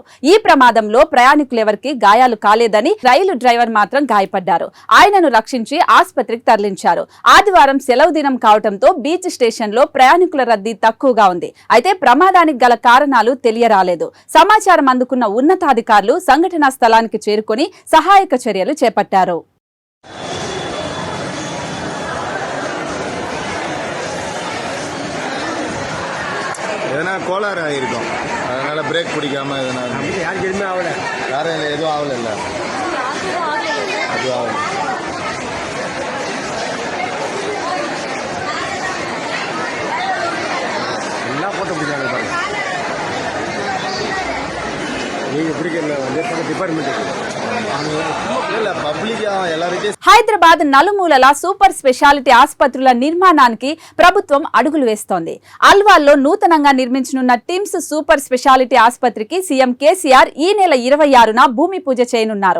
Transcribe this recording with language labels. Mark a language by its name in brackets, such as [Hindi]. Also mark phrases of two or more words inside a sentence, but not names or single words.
[Telugu] ఈ ప్రమాదంలో ప్రయాణికులెవరికీ గాయాలు కాలేదని, రైలు డ్రైవర్ మాత్రం గాయపడ్డారు. ఆయనను రక్షించి ఆసుపత్రికి తరలించారు. ఆదివారం సెలవు దినం కావడంతో బీచ్ స్టేషన్లో ప్రయాణికుల రద్దీ తక్కువగా ఉంది. అయితే ప్రమాదానికి గల కారణాలు తెలియరాలేదు. సమాచారం అందుకున్న ఉన్నతాధికారులు సంఘటనా స్థలానికి చేరుకొని సహాయక చర్యలు చేపట్టారు. [Tamil] எதனா கோளாறு ஆகிருக்கும், அதனால பிரேக் பிடிக்காம எதனா யாருக்கு எதுவுமே ஆகல, யாரும் எதுவும் ஆகல, இல்லை அது ஆகல. எல்லாம் போட்டு பிடிக்காங்க பாருங்க. நீங்கள் பிடிக்கல டிபார்ட்மெண்ட் [Telugu] హైదరాబాద్ నలుమూలల సూపర్ స్పెషాలిటీ ఆసుపత్రుల నిర్మాణానికి ప్రభుత్వం అడుగులు వేస్తోంది. అల్వాల్లో నూతనంగా నిర్మించనున్న టిమ్స్ సూపర్ స్పెషాలిటీ ఆసుపత్రికి సీఎం కేసీఆర్ ఈ నెల 26న భూమి పూజ చేయనున్నారు.